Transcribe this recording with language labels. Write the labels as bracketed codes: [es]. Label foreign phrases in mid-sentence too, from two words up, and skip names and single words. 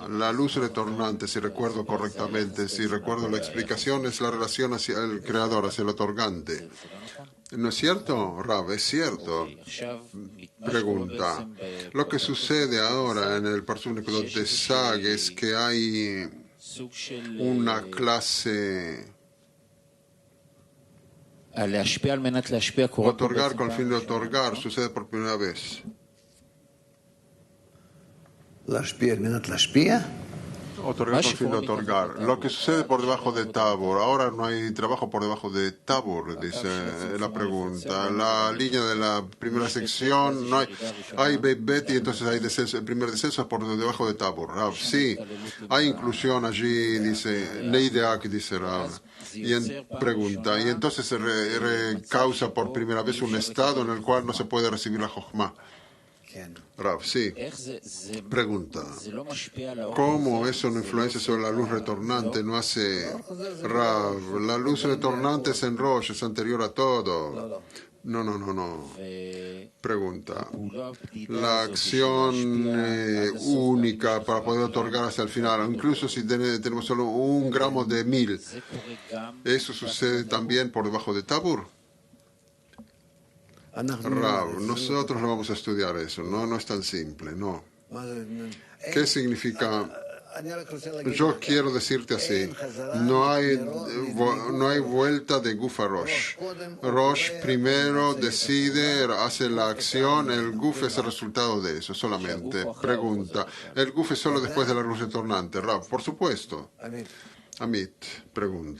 [es] La luz retornante, si recuerdo correctamente, si recuerdo la explicación, es la relación hacia el creador, hacia el otorgante. ¿No es cierto, Rav? Es cierto. Pregunta. Lo que sucede ahora en el Parsum Nekudot de Sag es que hay una clase... [he] להשפיע על מנת להשפיע קורה פה [es] Otorgar [he] בעצם [es] con el fin de otorgar sucede por primera vez. [he] להשפיע על מנת להשפיע? [es] Otorgar con el fin de otorgar. Lo que sucede por debajo de Tabor. Ahora no hay trabajo por debajo de Tabor, dice la pregunta. La línea de la primera sección, no hay Bet y entonces hay descenso. El primer descenso es por debajo de Tabor. Rav, sí, hay inclusión allí, dice Neideak, dice Rav. Y pregunta, y entonces se causa por primera vez un estado en el cual no se puede recibir la Jochma. [he] כן. [es] Rav, sí. [he] איך זה [es] Pregunta. [he] לא משפיע על האור [es] ¿Cómo eso no influencia sobre la luz retornante? No hace Rav. La luz retornante es en Rosh, es anterior a todo. No. Pregunta. La acción única para poder otorgar hasta el final, incluso si tenemos solo 1 gramo de 1000, [he] זה קורה גם [es] ¿eso sucede también por debajo de Tabur? [he] אנחנו... [es] Rav, nosotros no vamos a estudiar eso, no es tan simple, no. [he] מה זה... [es] ¿Qué significa? [he] אני רק רוצה להגיד... [es] Yo quiero decirte así, no hay vuelta de Guf a Rosh. Rosh primero decide, hace la acción, el Guf es el resultado de eso solamente. Pregunta, ¿el Guf es solo después de la luz retornante? Rav, por supuesto. Amit, pregunta.